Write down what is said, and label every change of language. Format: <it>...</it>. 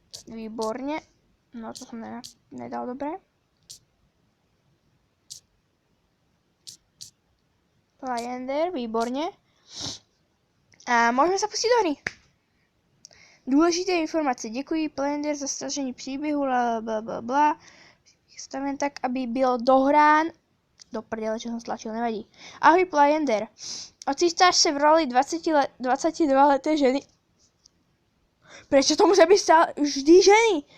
<sk>Výborne. No to som nedal dobre. Planender, výborne. A môžeme sa pustiť do hry. Dôležité informácie.</sk> <cs>Děkuji Planender za stažení příběhu, blablabla. Stavím tak, aby byl dohrán.</cs> <sk>Do prdele, čo som stlačil, nevadí. Ahoj Planender.</sk> <cs>Ocítáš se v roli 22-leté ženy.</cs> <sk>Prečo to musia byť stále vždy ženy?</sk>